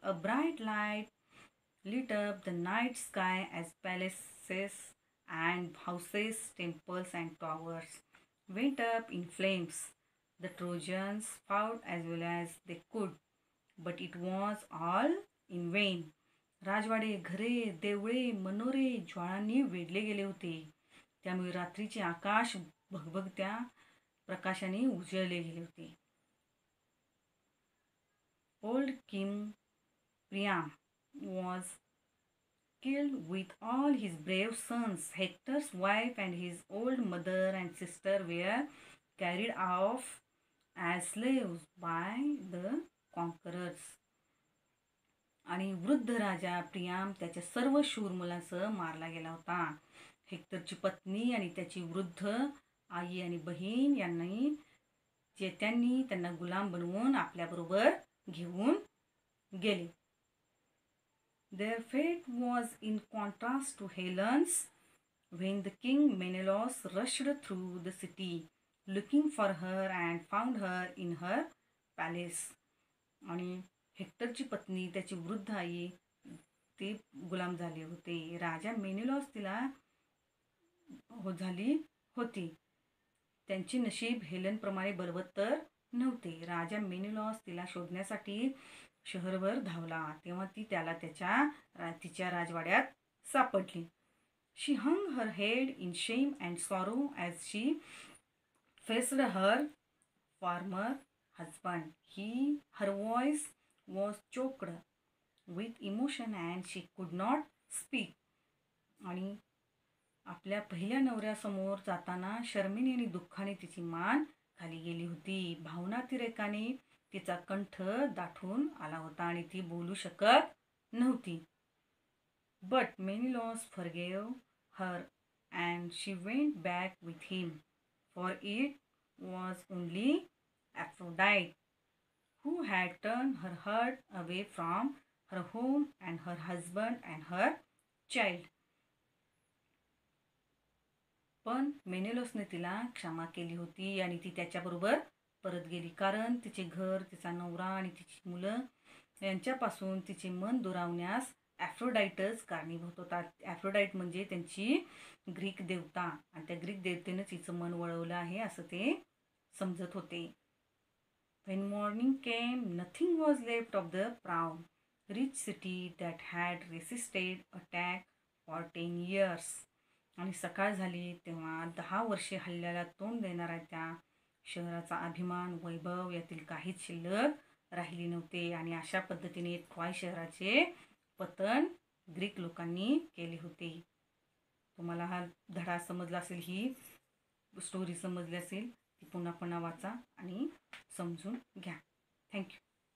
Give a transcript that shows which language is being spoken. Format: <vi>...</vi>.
<en>A bright light lit up the night sky as palaces and houses, temples and towers went up in flames. The Trojans fought as well as they could, but it was all in vain.</en> <mr>राजवाडे, घरे, देवळे, मनोरे ज्वाळांनी वेढले गेले होते. त्यामुळे रात्रीचे आकाश भगभगत्या प्रकाशाने उजळले गेले होते.</mr> <en>Old King Priam was killed with all his brave sons. Hector's wife and his old mother and sister were carried off as slaves by the conquerors.</en> <mr>आणि वृद्ध राजा प्रियाम त्याच्या सर्व शूर मुलांसह मारला गेला होता. हेक्टरची पत्नी आणि त्याची वृद्ध आई आणि बहीण यांनी त्यांनी त्यांना गुलाम बनवून आपल्याबरोबर घेऊन गेले.</mr> <en>Their fate was in contrast to Helen's when the king Menelaus rushed through the city looking for her and found her in her palace.</en> <mr>आणि हेक्टरची पत्नी त्याची वृद्ध आई ते गुलाम झाले होते. राजा मेनिलॉस तिला झाली होती. त्यांचे नशीब हेलनप्रमाणे बलवत्तर नव्हते. राजा मेनिलॉस तिला शोधण्यासाठी शहरभर धावला. तेव्हा ती त्याला तिच्या राजवाड्यात सापडली.</mr> <en>She hung her head in shame and sorrow as she faced her former husband. Her voice was choked with emotion and she could not speak.</en> <mr>आणि आपल्या पहिल्या नवऱ्यासमोर जाताना शर्मेने आणि दुःखाने तिची मान खाली गेली होती. भावनातिरेकाने तिचा कंठ दाटून आला होता आणि ती बोलू शकत नव्हती.</mr> <en>But Menelaus forgave her and she went back with him, for it was only Aphrodite who had turned her heart away from her home and her husband and her child.</en> <mr>पण मेनेलोसने तिला क्षमा केली होती आणि ती त्याच्याबरोबर परत गेली. कारण तिचे घर, तिचा नवरा आणि तिची मुलं यांच्यापासून तिचे मन दुरावण्यास ॲफ्रोडाइटच कारणीभूत होता. ॲफ्रोडाइट म्हणजे त्यांची ग्रीक देवता आणि त्या ग्रीक देवतेनं तिचं मन वळवलं आहे असं ते समजत होते.</mr> <en>When morning came, nothing was left of the proud, rich city that had resisted attack for 10 years.</en> <mr>आणि सकाळ झाली तेव्हा 10 वर्षे हल्ल्याला तोंड देणाऱ्या त्या शहराचा अभिमान, वैभव यातील काहीच शिल्लक राहिली नव्हते. आणि अशा पद्धतीने ट्रॉय शहराचे पतन ग्रीक लोकांनी केले होते. तुम्हाला हा धडा समजला असेल, ही स्टोरी समजली असेल, ती पुन्हा पुन्हा वाचा आणि समजून घ्या. थँक्यू.</mr>